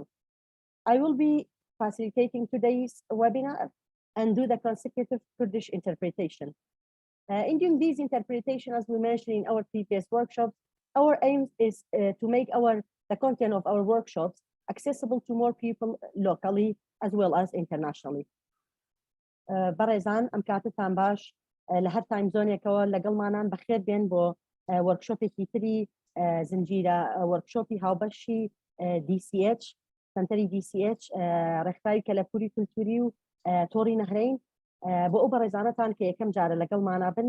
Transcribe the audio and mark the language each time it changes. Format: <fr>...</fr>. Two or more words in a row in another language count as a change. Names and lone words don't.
<en>I will be facilitating today's webinar and do the consecutive Kurdish interpretation. In doing these interpretation, as we mentioned in our previous workshops, our aim is to make the content of our workshops accessible to more people locally as well as internationally.</en> <ckb>برایزان ام کاتتان باش لهر تایم زونێکەوە لەگەڵمانان بەخێر بێن بۆ وەرکشۆپێکی تری زنجیرە وەرکشۆپی هاوبەشی DCH سەنتەری DCH ڕێکخراوی کەلەپووری کولتووری و تۆڕی نەهرەین بۆ ئەو بەڕێزانەتان کە یەکەم جارە لەگەڵمانە بن.</ckb>